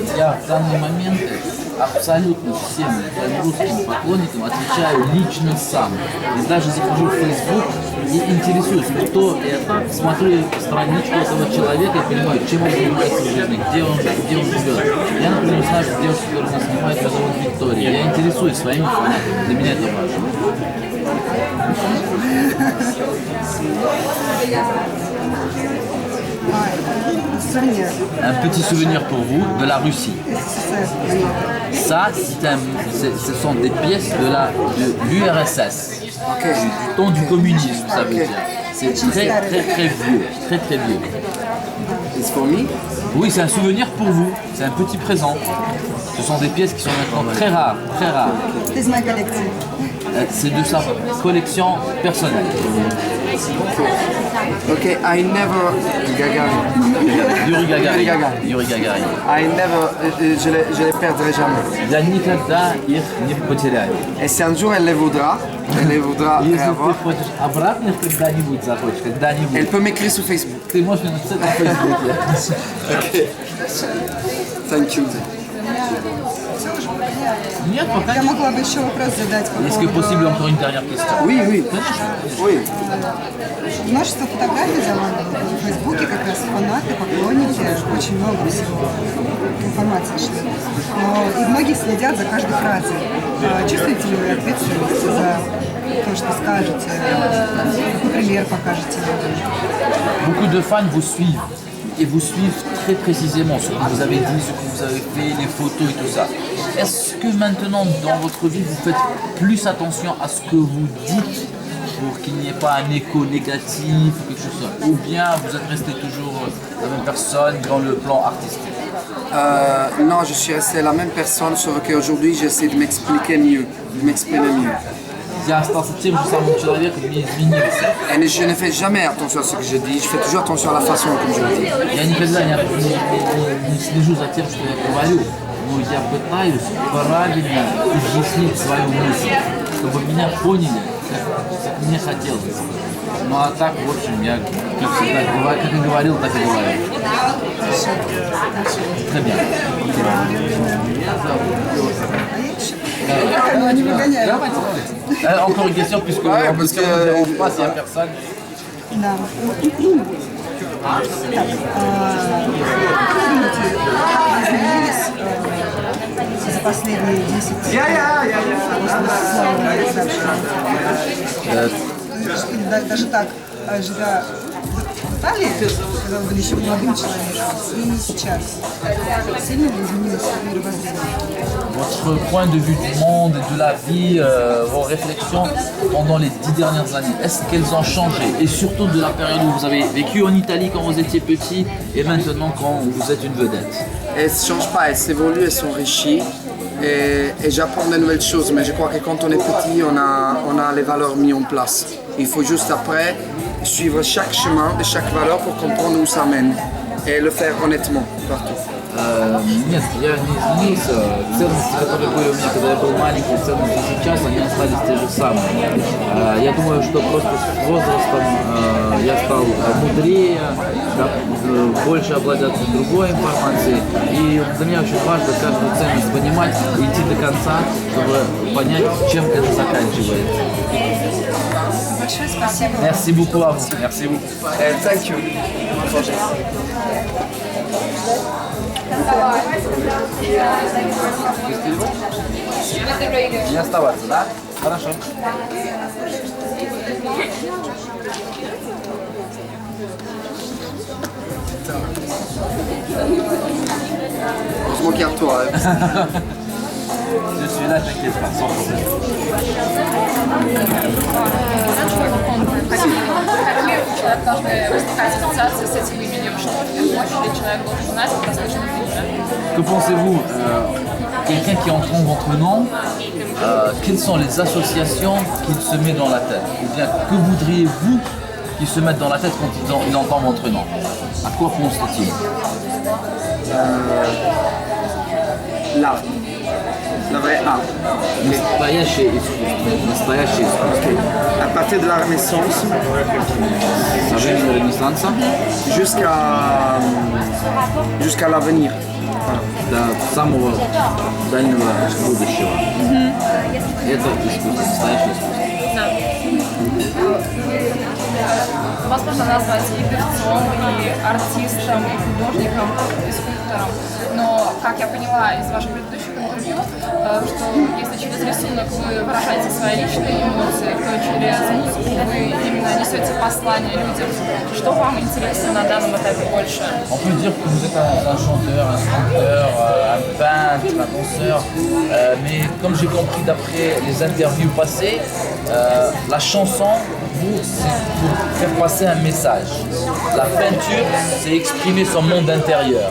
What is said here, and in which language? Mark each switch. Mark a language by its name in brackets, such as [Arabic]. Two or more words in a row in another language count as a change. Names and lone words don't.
[Russian] Я в данный момент абсолютно всем своим русским поклонникам отвечаю лично сам. И даже захожу в Facebook и интересуюсь, кто это, смотрю страничку этого человека и понимаю, чем он занимается в жизни, где он живет. Я, например, знаю, что девушка, которая нас снимает, ее зовут Виктория. Я интересуюсь своими фанатами. Для меня это важно. [French] Un petit souvenir pour vous de la Russie. Ça, ce sont des pièces de l'URSS, du temps du communisme, ça veut dire. C'est très vieux, très vieux. [English] It's for me? [French] Oui, c'est un souvenir pour vous, c'est un petit présent. Ce sont des pièces qui sont maintenant très rares, très rares. C'est de sa collection personnelle. [English] Ok, I never... Yuri Gagarin. Yuri Gagarin. I never... [French] je les perdrai jamais. [Russian] Я никогда их не потеряю. [French] Et si un jour elle les voudra [Russian] Если [French] avoir, [Russian] ты хочешь обратно их когда-нибудь захочешь, когда-нибудь, [French] elle peut m'écrire sur Facebook. [Russian] ты можешь мне написать на Фейсбуке. [English] Ok. Thank you. [Russian] Нет, пока Я нет. могла бы еще вопрос задать по [French] Est-ce que [Russian] поводу... [French] possible encore une dernière question? Oui, oui. Oui. [Russian] Множество фотографий завалено в Фейсбуке, как раз фанаты, поклонники, очень много всего информации шлют. Но и многие следят за каждой фразой. Чувствуете ли вы ответственность за то, что скажете? Какой пример покажете? [French] Beaucoup de fans vous suivent et vous suivent très précisément ce que vous avez dit, ce que vous avez fait, les photos et tout ça. Est-ce que maintenant dans votre vie vous faites plus attention à ce que vous dites pour qu'il n'y ait pas un écho négatif ou quelque chose comme ça? Ou bien vous êtes resté toujours la même personne dans le plan artistique? Non, je suis resté la même personne, sauf qu'aujourd'hui j'essaie de m'expliquer mieux, de m'exprimer mieux. [Russian] Я остался тем же самым человеком, не изменился. [French] Et je ne fais jamais attention à ce que je dis, je fais toujours attention à la façon comme je le dis. [Russian] Я никогда не слежу за тем, что я говорю, но я пытаюсь правильно изъяснить свою мысль, чтобы меня поняли, как мне хотелось. Ну а так, в общем, я, как всегда, как и говорил, так и говорю. [French] Très bien. [Russian] Не выгоняю. [French] Encore une question, puisque Ouais, on parce que, ne dérange pas s'il n'y a personne. [Russian] Да. Так, как изменились за последние 10 лет? Даже так, живя в Италии, когда вы были еще молодым человеком, и сейчас сильно ли изменилось мировоззрение? [French] Votre point de vue du monde et de la vie, vos réflexions pendant les 10 dernières années, est-ce qu'elles ont changé? Et surtout de la période où vous avez vécu en Italie quand vous étiez petit et maintenant quand vous êtes une vedette. Elles ne changent pas, elles s'évoluent, elles s'enrichissent et j'apprends de nouvelles choses. Mais je crois que quand on est petit, on a les valeurs mises en place. Il faut juste après suivre chaque chemin de chaque valeur pour comprendre où ça mène et le faire honnêtement partout. [Russian] Нет, я не изменился. Ценности, которые были у меня, когда я был маленький, ценности сейчас, они остались те же самые. Я думаю, что просто с возрастом я стал мудрее, больше обладать другой информацией. И для меня очень важно каждую ценность понимать и идти до конца, чтобы понять, чем это заканчивается. Большое спасибо. [French] Merci beaucoup à vous. Merci beaucoup. [English] Thank you. [Russian] Не оставаться, да? Хорошо. [French] Je m'en garde toi. Je suis là, t'inquiète pas, sans problème. [Russian] человек должен возникать ассоциации с этим именем. Что в первую очередь человек должен знать о прослушанном имени? [French] Que pensez-vous quelqu'un qui entend votre nom, quelles sont les associations qu'il se met dans la tête? Ou bien que voudriez-vous qu'il se mette dans la tête quand il entend votre nom? À quoi pense-t-il? L'art. La vraie art. [Russian] Настоящее искусство. Настоящее искусство. [French] À partir de la Renaissance [Russian] Со времени Ренессанса [French] jusqu'à l'avenir. [Russian] до самого дальнего будущего. Это искусство, настоящее искусство. Вас можно назвать и певцом, и артистом, и художником, и скульптором. Но, как я поняла из ваших предыдущих интервью, что если через рисунок вы выражаете свои личные эмоции, то через музыку вы именно несете послание людям. Что вам интересно на данном этапе больше? [French] On peut dire que vous êtes un chanteur, un sculpteur, un peintre, un danseur, mais comme j'ai compris d'après les interviews passées, la chanson, vous, c'est pour faire passer un message. La peinture, c'est exprimer son monde intérieur.